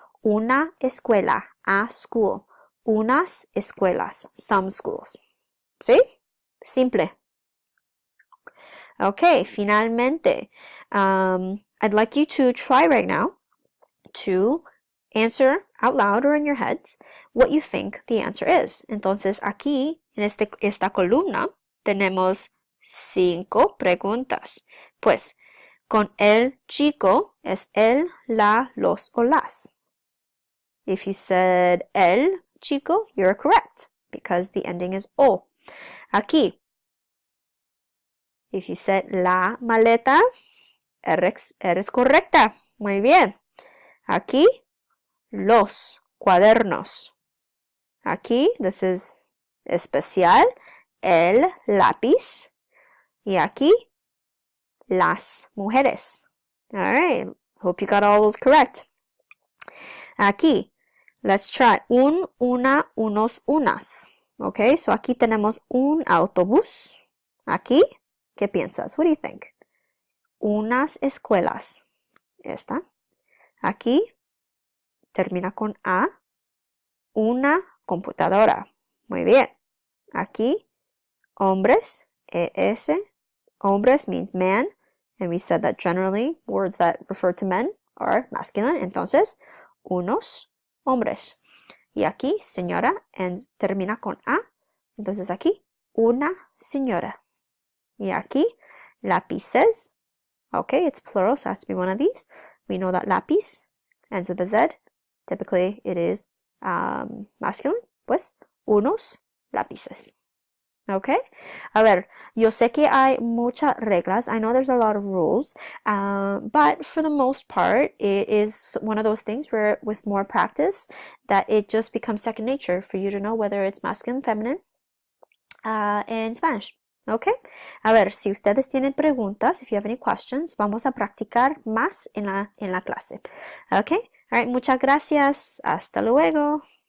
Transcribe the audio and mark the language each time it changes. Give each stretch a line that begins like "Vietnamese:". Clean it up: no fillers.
Spanish: Una escuela,
English: a school.
Spanish: Unas escuelas,
English: some schools. See? Simple. Okay, finalmente, I'd like you to try right now to answer out loud or in your head what you think the answer is.
Spanish: Entonces, aquí, en esta columna, tenemos 5 preguntas. Pues, con el chico es el, la, los o las.
English: If you said el chico, you're correct because the ending is o.
Spanish: Aquí,
English: if you said
Spanish: la maleta, eres correcta. Muy bien. Aquí, los cuadernos. Aquí,
English: this is
Spanish: especial, el lápiz. Y aquí, las mujeres.
English: All right. Hope you got all those correct. Aquí, let's try un, una, unos, unas.
Spanish: Okay, so aquí tenemos un autobús. Aquí, ¿qué piensas?
English: What do you think?
Spanish: Unas escuelas. Esta. Aquí termina con a. Una computadora. Muy bien. Aquí, hombres. ES. Hombres
English: means man. And we said that generally words that refer to men are masculine.
Spanish: Entonces, unos hombres. Y aquí, señora, and termina con a. Entonces aquí, una señora. Y aquí, lápices.
English: Okay, it's plural, so it has to be one of these. We know that lápiz ends with a Z. Typically, it is masculine.
Spanish: Pues, unos lápices. Okay? A ver, yo sé que hay muchas reglas.
English: I know there's a lot of rules. But for the most part, it is one of those things where with more practice, that it just becomes second nature for you to know whether it's masculine, feminine in Spanish. Okay?
Spanish: A ver, si ustedes tienen preguntas,
English: if you have any questions,
Spanish: vamos a practicar más en la clase.
English: Okay? All right,
Spanish: muchas gracias. Hasta luego.